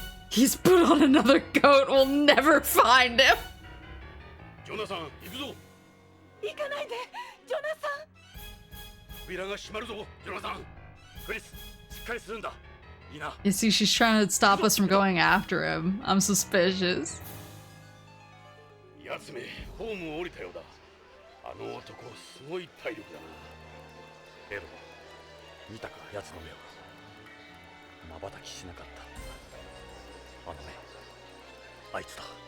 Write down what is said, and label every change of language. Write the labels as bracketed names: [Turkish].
[English] He's put on another coat. We'll never find him. [Japanese] ジョナサン、行くぞ。行かないで、ジョナサン。扉が閉まるぞ、ジョナサン。クリス、しっかりするんだ。いいな。 [English] You see, she's trying to stop us from going after him. I'm suspicious. [Japanese] やつめ、ホームを降りたようだ。あの男、すごい体力だな。エド、見たか、やつの目を。瞬きしなかった。あの目、あいつだ。